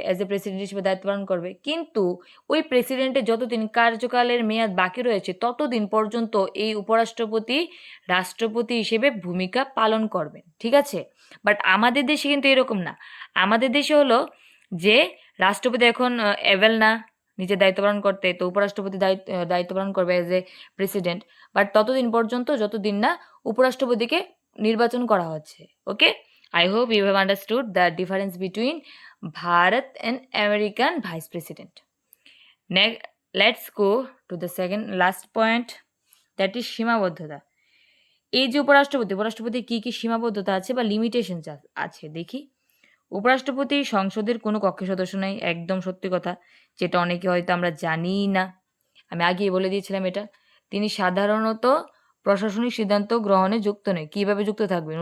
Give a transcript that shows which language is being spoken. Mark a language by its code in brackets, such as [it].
[bn] As a president হিসেবে দায়িত্ব পালন করবে, কিন্তু ওই প্রেসিডেন্টের যতদিন কার্যকালের মেয়াদ বাকি রয়েছে ততদিন পর্যন্ত এই উপরাষ্ট্রপতি রাষ্ট্রপতি হিসেবে ভূমিকা পালন করবেন, ঠিক আছে। বাট আমাদের দেশে কিন্তু এরকম না। আমাদের দেশে হলো যে রাষ্ট্রপতি এখন অ্যাভেল না নিজের দায়িত্ব পালন করতে, তো উপরাষ্ট্রপতি দায়িত্ব পালন করবে অ্যাজ এ প্রেসিডেন্ট, বাট ততদিন পর্যন্ত যতদিন না উপরাষ্ট্রপতিকে নির্বাচন করা হচ্ছে। [en] Okay, I hope you have understood the difference between Bharat and American Vice President. Next, let's go to the second last point, that is সীমাবদ্ধতা। [bn] এই যে উপরাষ্ট্রপতি কি কি সীমাবদ্ধতা আছে বা লিমিটেশন আছে দেখি। উপরাষ্ট্রপতি সংসদের কোনো কক্ষের সদস্য নয়, একদম সত্যি কথা, যেটা অনেকে হয়তো আমরা জানিই না। আমি আগেই বলে দিয়েছিলাম এটা। তিনি সাধারণত প্রশাসনিক সিদ্ধান্ত গ্রহণে যুক্ত নেই। কীভাবে যুক্ত থাকবেন?